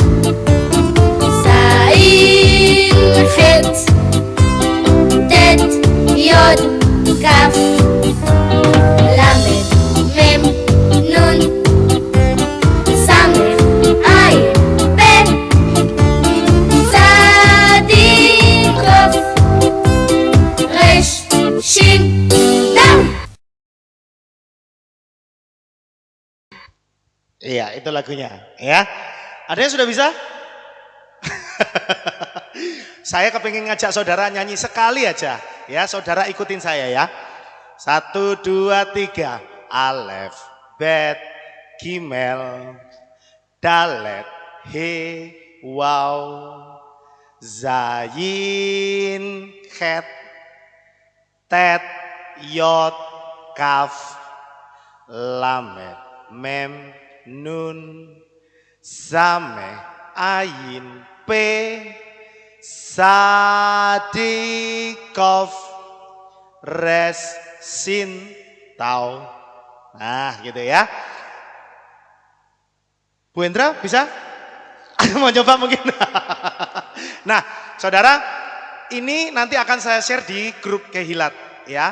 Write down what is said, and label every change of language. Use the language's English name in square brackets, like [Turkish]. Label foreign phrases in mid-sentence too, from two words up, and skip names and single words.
[Hebrew] זין, חית, טית, יוד, כף, למד, מם, נון, סמך, עין, פא, קוף, ריש, שין, תו. [Indonesian] Iya itu lagunya ya. Ada yang sudah bisa? Saya kepingin ngajak saudara nyanyi sekali aja ya. Saudara ikutin saya ya. 1, 2, 3. [Hebrew] אלף, בית, גימל, דלת, הא, וו, זין, חית, טית, יוד, כף, למד, מם, נון, סמך, עין, פא, קוף, ריש, שין, תו. [Indonesian] Nah gitu ya. Bu Hendra bisa? Mau coba mungkin? Nah saudara, ini nanti akan saya share di grup Kehilat ya.